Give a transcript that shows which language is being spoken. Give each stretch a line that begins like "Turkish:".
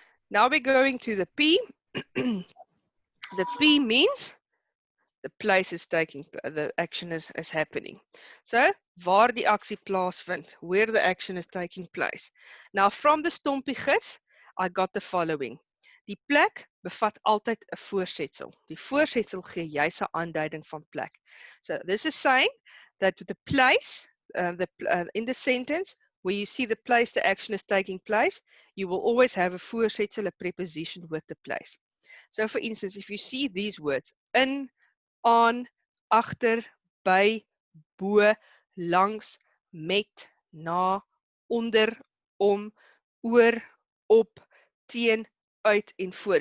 English: Now we're going to the P. The P means the place is taking, the action is happening. So,
Afrikaans: waar die aksie plaasvind,
English: where the action is taking place. Now, from the Stompi gids, I got the following.
Afrikaans: Die plek bevat altyd 'n voorsetsel. Die voorsetsel gee juis 'n aanduiding van plek.
English: So, this is saying that the place, in the sentence, where you see the place the action is taking place, you will always have a voorsetsel, a preposition with the place. So, for instance, if you see these words,
Afrikaans: in, aan, agter, by, bo, langs, met, na, onder, om, oor, op, teen, uit en voor.